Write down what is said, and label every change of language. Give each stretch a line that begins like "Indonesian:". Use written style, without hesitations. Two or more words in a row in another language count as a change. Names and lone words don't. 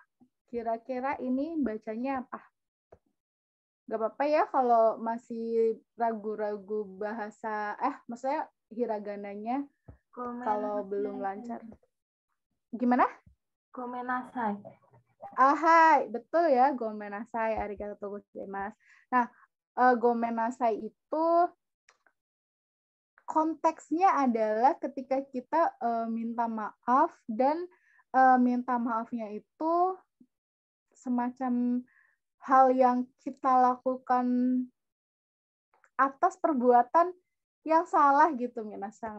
Indonesian: Kira-kira ini bacanya apa? Gak apa-apa ya kalau masih ragu-ragu bahasa, maksudnya hiragananya kalau belum lancar. Gimana?
Japanese: Gomenasai.
Indonesian: Hai, betul ya,
Japanese: ごめんなさい、ありがとうございます.
Indonesian: Nah, gomenasai itu konteksnya adalah ketika kita minta maaf dan minta maafnya itu semacam hal yang kita lakukan atas perbuatan yang salah gitu, minasang.